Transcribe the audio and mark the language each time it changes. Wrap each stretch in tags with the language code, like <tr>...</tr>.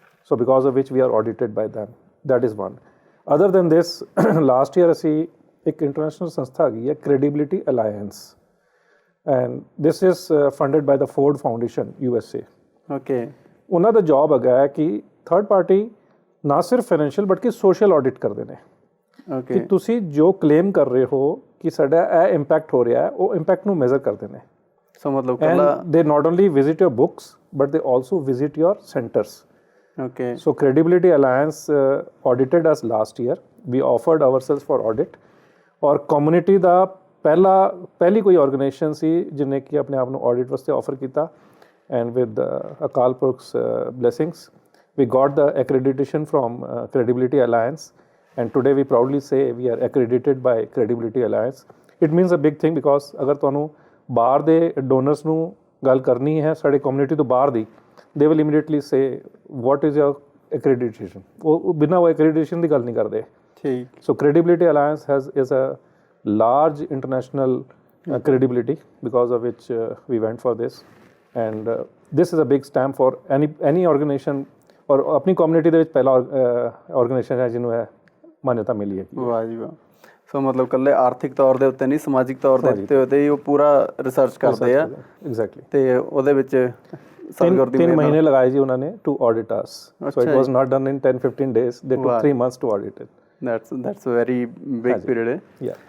<en>So because of which we are audited by them. That is one. Other than this, last year</en> <pa>ਅਸੀਂ ਇੱਕ international ਸੰਸਥਾ ਹੈਗੀ ਹੈ</pa> <en>Credibility Alliance, and this is funded by the Ford Foundation USA। Okay.</en> <pa>ਉਹਨਾਂ ਦਾ job ਹੈਗਾ ਹੈ ਕਿ third party ਨਾ ਸਿਰਫ ਫਾਈਨੈਂਸ਼ੀਅਲ ਬਟ ਕਿ ਸੋਸ਼ਲ ਆਡਿਟ ਕਰਦੇ ਨੇ ਕਿ ਤੁਸੀਂ ਜੋ ਕਲੇਮ ਕਰ ਰਹੇ ਹੋ ਕਿ ਸਾਡਾ ਇਹ ਇੰਪੈਕਟ ਹੋ ਰਿਹਾ ਹੈ, ਉਹ ਇੰਪੈਕਟ ਨੂੰ ਮੈਜ਼ਰ ਕਰਦੇ ਨੇ। ਸੋ ਮਤਲਬ</pa> <en>they not only visit your books but they also visit your centers. Okay. So Credibility Alliance audited us last year. We offered ourselves for audit.</en> <pa>ਔਰ ਕਮਿਊਨਿਟੀ ਦਾ ਪਹਿਲੀ ਕੋਈ ਆਰਗੇਨਾਈਜੇਸ਼ਨ ਸੀ ਜਿਹਨੇ ਕਿ ਆਪਣੇ ਆਪ ਨੂੰ ਆਡਿਟ ਵਾਸਤੇ ਆਫਰ ਕੀਤਾ,</pa> <en>And with Akal Purakh's blessings we got the accreditation from Credibility Alliance, and today we proudly say we are accredited by Credibility Alliance. It means a big thing because</en> <pa>ਅਗਰ ਤੁਹਾਨੂੰ ਬਾਹਰ ਦੇ ਡੋਨਰਸ ਨੂੰ ਗੱਲ ਕਰਨੀ ਹੈ ਸਾਡੇ ਕਮਿਊਨਿਟੀ ਤੋਂ ਬਾਹਰ ਦੀ,</pa> <en>They will immediately say what is your accreditation.</en> <pa>ਉਹ ਬਿਨਾਂ ਉਹ ਐਕ੍ਰੈਡੀਟੇਸ਼ਨ ਦੀ ਗੱਲ ਨਹੀਂ ਕਰਦੇ। ਠੀਕ। ਸੋ</pa> <en>Credibility Alliance is a large international credibility because of which we went for this, and this is a big stamp for any organization,</en> <pa>ਔਰ ਆਪਣੀ ਕਮਿਊਨਿਟੀ ਦੇ ਵਿੱਚ ਪਹਿਲਾ ਆਰਗੇਨਾਈਜੇਸ਼ਨ ਹੈ ਜਿਹਨੂੰ ਇਹ ਮਾਨਤਾ ਮਿਲੀ ਹੈ। ਵਾਹ ਜੀ ਵਾਹ। ਸੋ ਮਤਲਬ ਇਕੱਲੇ ਆਰਥਿਕ ਤੌਰ ਦੇ ਉੱਤੇ ਨਹੀਂ, ਸਮਾਜਿਕ ਤੌਰ ਦੇ ਉੱਤੇ ਹੀ ਉਹ ਪੂਰਾ ਰਿਸਰਚ ਕਰਦੇ ਆ। ਐਗਜ਼ੈਕਟਲੀ। ਅਤੇ ਉਹਦੇ ਵਿੱਚ 3 ਮਹੀਨੇ ਲਗਾਏ ਜੀ ਉਹਨਾਂ ਨੇ</pa> <en>To audit us. So it was not done in 10-15 days, they took 3 months to audit it. That's very big period ਹੈ।</en>